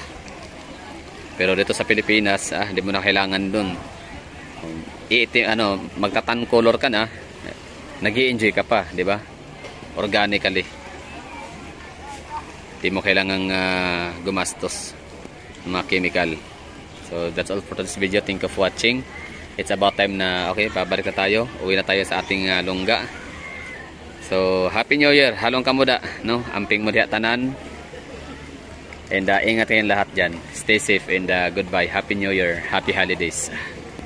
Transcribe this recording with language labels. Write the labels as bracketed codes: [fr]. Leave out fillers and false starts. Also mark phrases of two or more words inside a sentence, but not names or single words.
[tl] Pero dito sa Pilipinas, hindi mo na kailangan dun. Magtatan color ka na, nag-i-enjoy ka pa, di ba? Organically. Di mo kailangang gumastos ng mga chemical. [en] So that's all for this video. Thank you for watching. It's about time na, okay, [tl] babalik na tayo. Uwi na tayo sa ating lungga. [en] So Happy New Year. [ceb] Halong kamuda, [en] no? [ceb] Amping mo diha tanan. [tl] And ingat kayong lahat dyan. [en] Stay safe and goodbye. Happy New Year. Happy holidays.